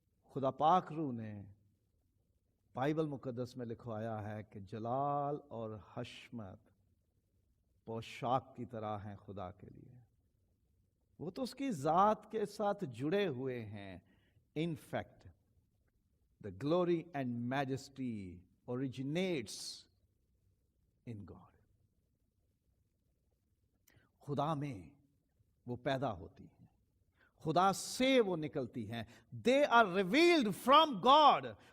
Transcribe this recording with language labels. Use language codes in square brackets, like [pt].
[ur] خدا پاک روح نے بائبل مقدس میں لکھوایا ہے کہ جلال اور حشمت پوشاک کی طرح ہیں خدا کے لیے. وہ تو اس کی ذات کے ساتھ جڑے ہوئے ہیں. [en] In fact, the glory and majesty originates in God. [ur] خدا میں وہ پیدا ہوتی ہیں, خدا سے وہ نکلتی ہیں. [en] They are revealed from God.